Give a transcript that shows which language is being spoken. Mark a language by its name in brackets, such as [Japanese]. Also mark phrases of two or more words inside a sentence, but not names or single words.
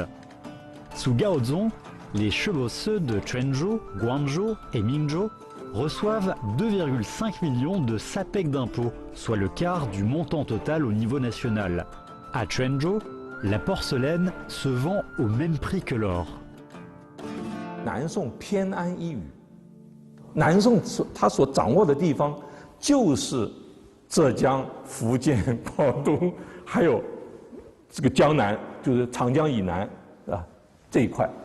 [French] Sous Gaozong, les chevauceux de Quanzhou, Guangzhou et Mingzhou reçoivent 2,5 millions de sapèques d'impôts, soit le quart du montant total au niveau national. À Quanzhou, la porcelaine se vend au même prix que l'or. [Chinese] 南宋偏安一隅，南宋他所掌握的地方就是浙江、福建、广东，还有这个江南，就是长江以南啊这一块。